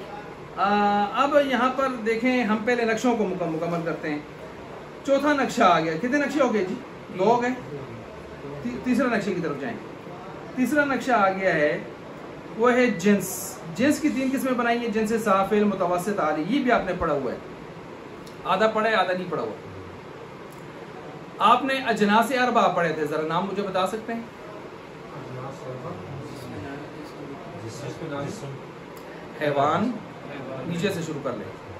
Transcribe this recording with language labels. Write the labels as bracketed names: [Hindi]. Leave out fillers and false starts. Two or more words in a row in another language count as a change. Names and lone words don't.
[Urdu] اب یہاں پر دیکھیں, ہم پہلے نقشوں کو مکمل کرتے ہیں. چوتھا نقشہ آ گیا. کتنے نقشے ہو گئے جی؟ 2 ہو گئے. تیسرا نقشے کی طرف جائیں. تیسرا نقشہ آ گیا ہے, وہ ہے جنس. جنس کی 3 قسمیں بنائی ہیں, جنس سافل, متوسط, عالی. یہ بھی آپ نے پڑھا ہوا ہے, آدھا پڑھا ہے آدھا نہیں پڑھا ہوا. آپ نے اجناس 4 پڑھے تھے, ذرا نام مجھے بتا سکتے ہیں؟ حیوان, نیچے سے شروع کر لیں.